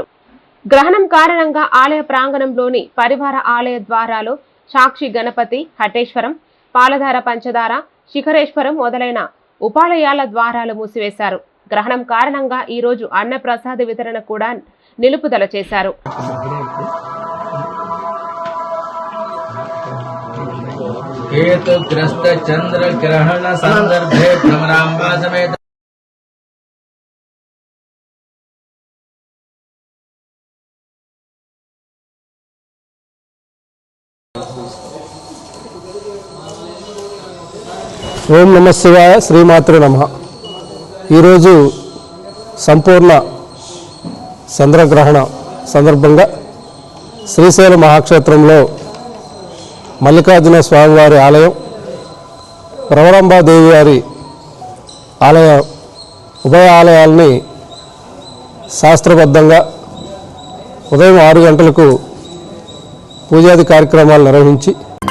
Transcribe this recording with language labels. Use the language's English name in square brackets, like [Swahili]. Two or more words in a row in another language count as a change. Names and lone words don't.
[Telugu] గ్రహణం కారణంగా ఆలయ ప్రాంగణంలోని పరివార ఆలయ ద్వారాలు సాక్షి గణపతి, హటేశ్వరం, పాలధార పంచదార, శిఖరేశ్వరం మొదలైన ఉపాలయాల ద్వారాలు మూసివేశారు. గ్రహణం కారణంగా ఈ రోజు అన్న ప్రసాద వితరణ కూడా నిలుపుదల చేశారు. [Sanskrit] हेतुग्रस्त चंद्र ग्रहण संदर्भे भ्रमरांबा समेत ఓం నమ శివాయ శ్రీమాత్రే నమః. [Telugu] ఈరోజు సంపూర్ణ చంద్రగ్రహణ సందర్భంగా శ్రీశైల మహాక్షేత్రంలో మల్లికార్జున స్వామివారి ఆలయం, భ్రమరాంబాదేవి వారి ఆలయ ఉభయ ఆలయాల్ని శాస్త్రబద్ధంగా ఉదయం 6 గంటలకు పూజాది కార్యక్రమాలు నిర్వహించి